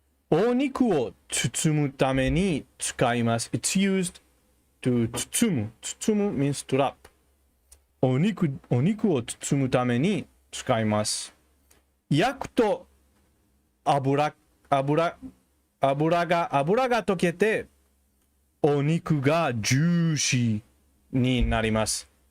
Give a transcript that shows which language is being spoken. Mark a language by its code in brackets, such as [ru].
[ja] お肉を包むために使います。 [en] It's used to 包む。 包む means to wrap. [ja] お肉を包むために使います。焼くと油が溶けてお肉がジューシーになります。